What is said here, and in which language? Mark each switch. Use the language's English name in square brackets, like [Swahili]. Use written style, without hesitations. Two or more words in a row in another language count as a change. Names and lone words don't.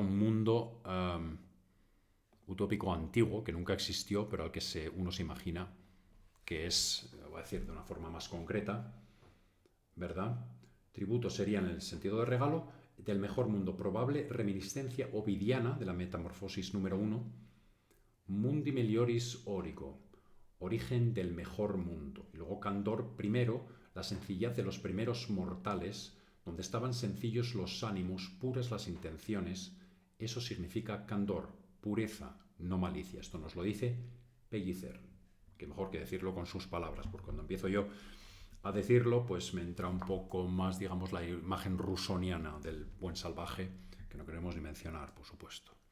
[Spanish] Un mundo utópico antiguo que nunca existió, pero al que uno se imagina que es, voy a decir de una forma más concreta, ¿verdad? Tributo sería en el sentido de regalo del mejor mundo, probable reminiscencia ovidiana de la metamorfosis número 1, [Latin] mundi melioris origo, [Spanish] origen del mejor mundo. Y luego candor primero, la sencillez de los primeros mortales, donde estaban sencillos los ánimos, puras las intenciones. Eso significa candor, pureza, no malicia. Esto nos lo dice Pellicer, que mejor que decirlo con sus palabras, porque cuando empiezo yo a decirlo, pues me entra un poco más, digamos, la imagen rusoniana del buen salvaje, que no queremos ni mencionar, por supuesto.